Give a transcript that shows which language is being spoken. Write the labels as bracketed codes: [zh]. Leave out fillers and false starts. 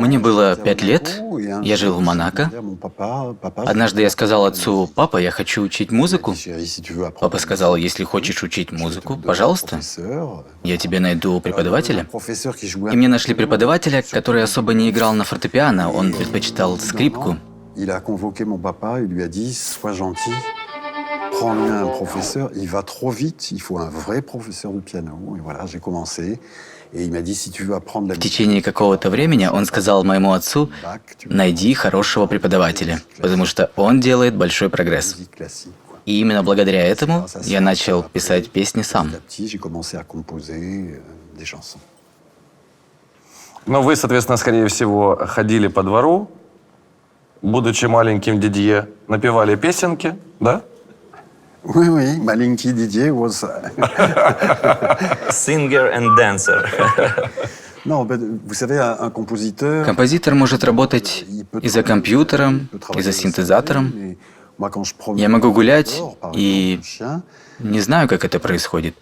[ru] Мне было 5 лет, я жил в Монако. Однажды я сказал отцу: «Папа, я хочу учить музыку». Папа сказал: «Если хочешь учить музыку, пожалуйста, я тебе найду преподавателя». И мне нашли преподавателя, который особо не играл на фортепиано, он предпочитал скрипку. [fr] Il a convoqué mon papa et lui a dit: sois gentil, prends-lui un professeur, il va trop vite, il faut un vrai professeur de piano. Et voilà, j'ai commencé. Et il m'a dit: si tu veux apprendre la [ru] В течение какого-то времени он сказал моему отцу: «Найди хорошего преподавателя, потому что он делает большой прогресс». [fr] musique classique, quoi. [ru] И именно благодаря этому я начал писать песни сам. [fr] Petit à petit, j'ai commencé à composer des chansons. [ru] Но вы, соответственно, скорее всего, ходили по двору, будучи маленьким Дидье, напевали песенки, да? [fr] Oui, oui, [ru] маленький Дидье [en] was... Singer and dancer. [fr] Non, vous savez, un compositeur... [ru] Композитор может работать и за компьютером, и за синтезатором. Я могу гулять и не знаю, как это происходит.